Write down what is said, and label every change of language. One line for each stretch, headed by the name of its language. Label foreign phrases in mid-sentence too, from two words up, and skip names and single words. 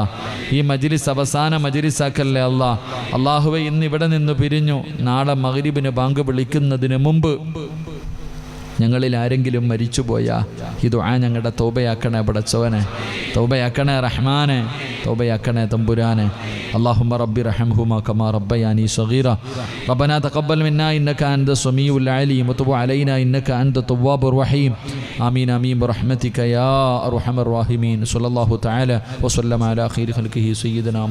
Malayalam: ഈ മജ്ലിസ് അവസാന മജ്ലിസ് ആക്കല്ലേ അല്ലാ. അള്ളാഹുവെ ഇന്ന് ഇവിടെ നിന്ന് പിരിഞ്ഞു നാളെ മഗ്രിബിന് ബാങ്ക് വിളിക്കുന്നതിന് മുമ്പ് ഞങ്ങളിൽ ആരെങ്കിലും മരിച്ചുപോയാ ഈ ദുആ ഞങ്ങളുടെ തൗബയാക്കണേ പടച്ചവനെ, തൗബയാക്കണേ റഹ്മാനെ, തൗബയാക്കണേ തമ്പുരാനെ.
Arabic: اللهم رب ارحمهما كما ربياني صغيرا ربنا تقبل منا إنك أنت السميع العليم وتب علينا إنك أنت التواب الرحيم آمين آمين برحمتك يا أرحم الراحمين. صلى الله تعالى وسلم على خير خلقه سيدنا